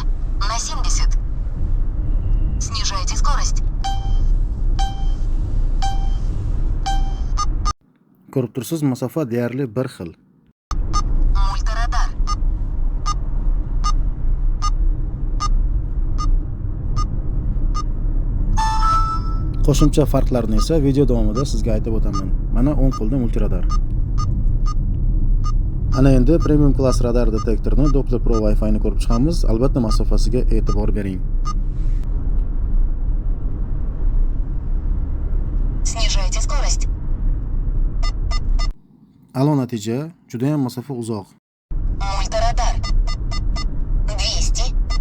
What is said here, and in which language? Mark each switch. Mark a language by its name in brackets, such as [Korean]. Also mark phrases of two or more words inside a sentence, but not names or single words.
[Russian] На 70. Снижайте скорость. [Uzbek] Ko'rib tursiz, masofa deyarli bir xil. [Russian] Мультирадар. [Uzbek] Qo'shimcha farqlarini esa video davomida sizga aytib o'taman. Mana 10 qo'lda multiradar. Ana endi premium klass radar detektorini Doppler Pro Wi-Fi ni ko'rib chiqamiz. Albatta masofasiga e'tibor bering. [Russian] Снижайте скорость. [Uzbek] A'lo natija, juda ham masofa uzoq. [Russian] Мультирадар. 200.